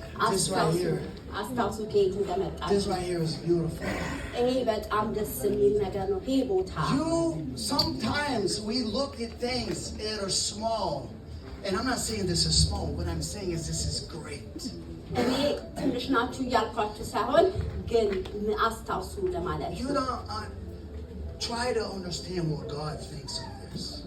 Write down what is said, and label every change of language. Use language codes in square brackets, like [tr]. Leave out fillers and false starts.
[en] This right here. [am] አስታውሱ ከየት እንደመጣችሁ። [en] This right here is beautiful. [am] ይሄ በጣም ደስ የሚል ነገር ነው። ይሄ ቦታ [en] sometimes we look at things that are small, and I'm not saying this is small. What I'm saying is this is great. [am] እኔ ትንሽ ናችሁ እያልኳችሁ ሳይሆን ግን አስታውሱ ለማለት ነው። [en] You don't try to understand what God thinks of this.